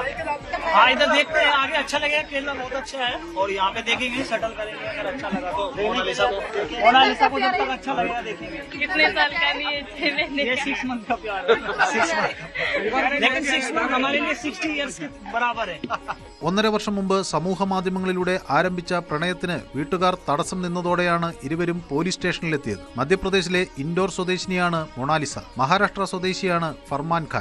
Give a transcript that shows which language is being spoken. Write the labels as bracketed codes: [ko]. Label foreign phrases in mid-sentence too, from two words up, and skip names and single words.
[hi] हाँ, इधर देखते हैं, आगे अच्छा लगेगा। केरला बहुत अच्छा है और यहाँ पे देखेंगे, सेटल करेंगे। अगर अच्छा लगा तो मोनालिसा को जब तक अच्छा लगेगा देखेंगे। कितने साल का नहीं है ये 6 मंथ का प्यार है, 6 मंथ। लेकिन 6 मंथ हमारे लिए 60 इयर्स के बराबर है। [ml] 1.5 വർഷം മുമ്പ് സമൂഹ മാധ്യമങ്ങളിലൂടെ ആരംഭിച്ച പ്രണയത്തിന് വീട്ടുകാർ തടസ്സം നിന്നതോടെയാണ് ഇരുവരും പോലീസ് സ്റ്റേഷനിലെത്തിയത്. മധ്യപ്രദേശിലെ ഇൻഡോർ സ്വദേശിനിയാണ് മൊണാലിസ. മഹാരാഷ്ട്ര സ്വദേശിയാണ് ഫർമാൻ ഖാൻ.